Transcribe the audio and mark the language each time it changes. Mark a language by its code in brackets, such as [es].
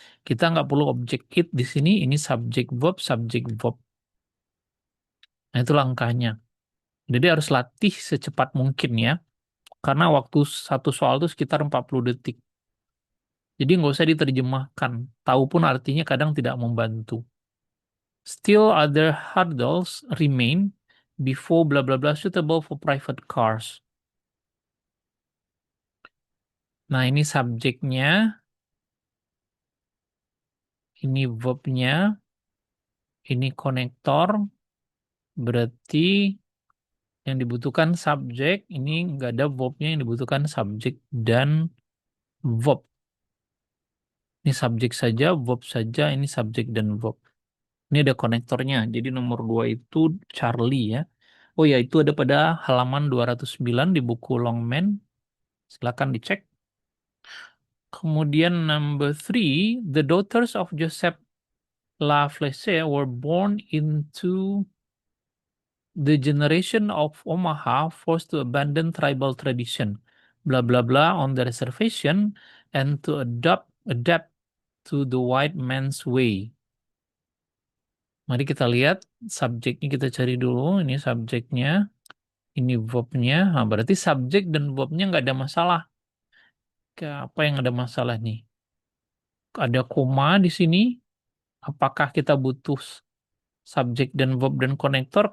[id] Kita nggak perlu objek it di sini. Ini subjek verb, subjek verb. Nah itu langkahnya. Jadi harus latih secepat mungkin ya. Karena waktu satu soal itu sekitar 40 detik. Jadi nggak usah diterjemahkan. Tahu pun artinya kadang tidak membantu. [en] Still other hurdles remain before bla bla bla suitable for private cars. [id] Nah ini subjeknya, ini verbnya, ini konektor. Berarti yang dibutuhkan subjek, ini nggak ada verbnya, yang dibutuhkan subjek dan verb. Ini subjek saja, verb saja, ini subjek dan verb. Ini ada konektornya, jadi nomor 2 itu Charlie ya. Oh ya, itu ada pada halaman 209 di buku Longman. Silakan dicek. Kemudian [en] number 3, the daughters of Joseph Laflessier were born into The generation of Omaha forced to abandon tribal tradition, blah blah blah on the reservation and to adapt to the white man's way. [id] Mari kita lihat subjeknya, kita cari dulu. Ini subjeknya, ini verbnya. Nah, berarti subjek dan verbnya nggak ada masalah. Apa yang ada masalah nih? Ada koma di sini. Apakah kita butuh subjek dan verb dan konektor?